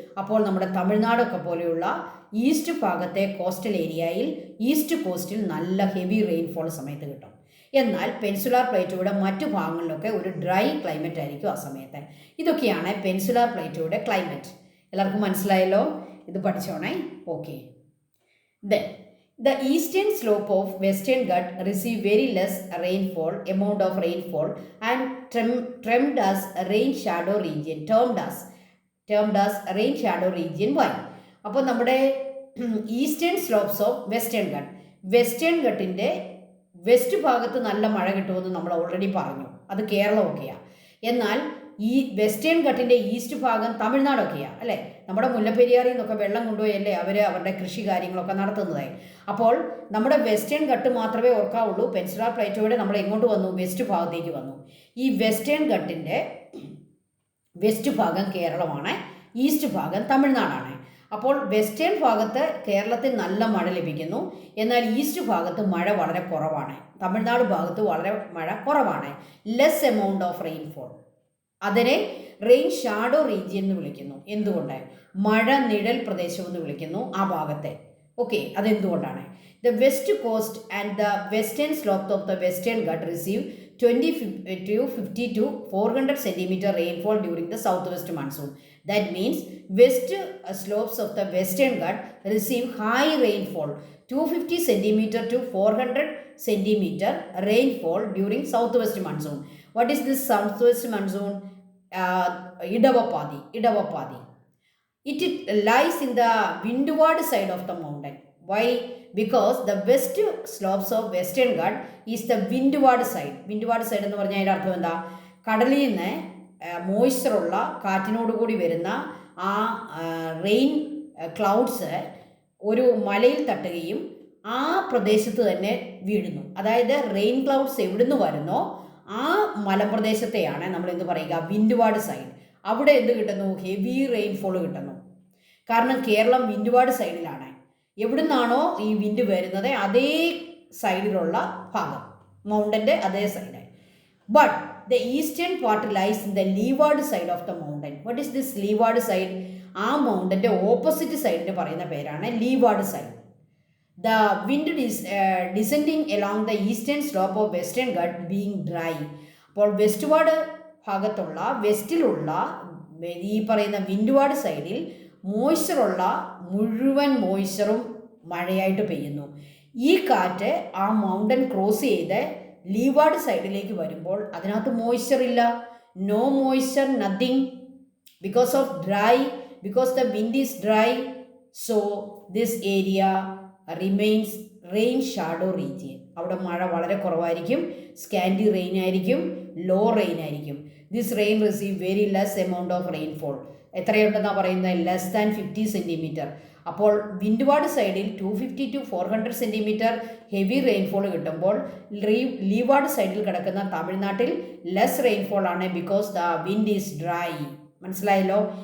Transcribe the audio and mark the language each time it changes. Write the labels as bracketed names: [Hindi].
[Malayalam] അപ്പോൾ നമ്മുടെ തമിഴ്നാടൊക്കെ പോലെയുള്ള ഈസ്റ്റ് ഭാഗത്തെ കോസ്റ്റൽ ഏരിയയിൽ, ഈസ്റ്റ് കോസ്റ്റിൽ നല്ല ഹെവി റെയിൻഫോൾ സമയത്ത് കിട്ടും. എന്നാൽ പെൻസുലാർ പ്ലേറ്റോയുടെ മറ്റു ഭാഗങ്ങളിലൊക്കെ ഒരു ഡ്രൈ ക്ലൈമറ്റ് ആയിരിക്കും ആ സമയത്ത്. ഇതൊക്കെയാണ് പെൻസുലാർ പ്ലേറ്റോയുടെ ക്ലൈമറ്റ്. എല്ലാവർക്കും മനസ്സിലായല്ലോ? ഇത് പഠിച്ചോണേ. Okay. [English] Then the eastern slope of Western Ghat receive very less amount of rainfall and termed as rain shadow region. Termed as rain shadow region. Why? [Malayalam] അപ്പോൾ നമ്മുടെ eastern slopes of western ഘട്ടിൻ്റെ west ഭാഗത്ത് നല്ല മഴ കിട്ടുമെന്ന് നമ്മൾ already പറഞ്ഞു. അത് കേരളമൊക്കെയാണ്. എന്നാൽ ഈ വെസ്റ്റേൺ ഘട്ടിൻ്റെ ഈസ്റ്റ് ഭാഗം തമിഴ്നാടൊക്കെയാണ് അല്ലേ? നമ്മുടെ മുല്ലപ്പെരിയാറിൽ നിന്നൊക്കെ വെള്ളം കൊണ്ടുപോയല്ലേ അവരുടെ കൃഷി കാര്യങ്ങളൊക്കെ നടത്തുന്നതായി. അപ്പോൾ നമ്മുടെ വെസ്റ്റേൺ ഘട്ട് മാത്രമേ ഓർക്കാവുള്ളൂ. പെൻസുലാർ പ്ലേറ്റോയുടെ നമ്മൾ എങ്ങോട്ട് വന്നു? വെസ്റ്റ് ഭാഗത്തേക്ക് വന്നു. ഈ വെസ്റ്റേൺ ഘട്ടിൻ്റെ വെസ്റ്റ് ഭാഗം കേരളമാണ്, ഈസ്റ്റ് ഭാഗം തമിഴ്നാടാണ്. അപ്പോൾ വെസ്റ്റേൺ ഭാഗത്ത് കേരളത്തിൽ നല്ല മഴ ലഭിക്കുന്നു, എന്നാൽ ഈസ്റ്റ് ഭാഗത്ത് മഴ വളരെ കുറവാണ്. തമിഴ്നാട് ഭാഗത്ത് വളരെ മഴ കുറവാണ്. [English] Less amount of rainfall. [Malayalam] അതിനെ റെയിൻ ഷാഡോ റീജിയൻ എന്ന് വിളിക്കുന്നു. എന്തുകൊണ്ട്? മഴ നിഴൽ പ്രദേശം എന്ന് വിളിക്കുന്നു ആ ഭാഗത്തെ. ഓക്കെ. അതെന്തുകൊണ്ടാണ്? [English] The west coast and the western slope of the Western Ghat receive 20 to 400 centimeter rainfall during the southwest monsoon. That means west slopes of the western Ghat receive high rainfall, 250 centimeter to 400 centimeter rainfall during southwest monsoon. What is this southwest monsoon? Idavapadi. It lies in the windward side of the mountain. Why? Because the west slopes of western Ghat is the windward side. [Malayalam] Windward side എന്ന് പറഞ്ഞാൽ അതിൻ്റെ അർത്ഥം എന്താ? കടലിൽ നിന്ന് മോയ്സ്ചറുള്ള കാറ്റിനോട് കൂടി വരുന്ന ആ റെയിൻ ക്ലൗഡ്സ് ഒരു മലയിൽ തട്ടുകയും ആ പ്രദേശത്ത് തന്നെ വീഴുന്നു. അതായത് റെയിൻ ക്ലൗഡ്സ് എവിടുന്ന് വരുന്നോ ആ മലപ്രദേശത്തെയാണ് നമ്മൾ എന്ത് പറയുക? വിൻഡ്വാർഡ് സൈഡ്. അവിടെ എന്ത് കിട്ടുന്നു? ഹെവി റെയിൻഫോൾ കിട്ടുന്നു. കാരണം കേരളം വിൻഡ്വാർഡ് സൈഡിലാണ്. എവിടുന്നാണോ ഈ വിൻഡ് വരുന്നത് അതേ സൈഡിലുള്ള ഭാഗം, മൗണ്ടൻ്റെ അതേ side. [English] But the eastern part lies in the leeward side of the mountain. What is this leeward side? [Malayalam] ആ മൗണ്ടൻ്റെ ഓപ്പോസിറ്റ് സൈഡിന് പറയുന്ന പേരാണ് ലീവാർഡ് side. [English] The wind is descending along the eastern slope of western Ghat being dry. [Malayalam] അപ്പോൾ വെസ്റ്റ്വാർഡ് ഭാഗത്തുള്ള വെസ്റ്റിലുള്ള ഈ പറയുന്ന വിൻഡ്വാർഡ് സൈഡിൽ മോയ്സ്ചറുള്ള മുഴുവൻ മോയ്സ്ചറും മഴയായിട്ട് പെയ്യുന്നു. ഈ കാറ്റ് ആ മൗണ്ടൻ ക്രോസ് ചെയ്ത് ലീവാർഡ് സൈഡിലേക്ക് വരുമ്പോൾ അതിനകത്ത് മോയ്സ്ചർ ഇല്ല. [English] no moisture, nothing, because of dry, because the wind is dry, so this area remains rain shadow region. [Malayalam] അവിടെ മഴ വളരെ കുറവായിരിക്കും, സ്കാൻഡി റെയിൻ ആയിരിക്കും, ലോ റെയിൻ ആയിരിക്കും. [English] This rain receive very less amount of rainfall. [Malayalam] എത്രയുണ്ടെന്നാണ് പറയുന്നത്? [English] Less than 50 centimetre. [Malayalam] അപ്പോൾ വിൻഡ്വാർഡ് സൈഡിൽ 250 to 400 centimetre heavy rainfall കിട്ടുമ്പോൾ ലീവാർഡ് സൈഡിൽ കിടക്കുന്ന തമിഴ്നാട്ടിൽ ലെസ് റെയിൻഫോൾ ആണ്, [English] Because the wind is dry. [Malayalam] മനസ്സിലായല്ലോ?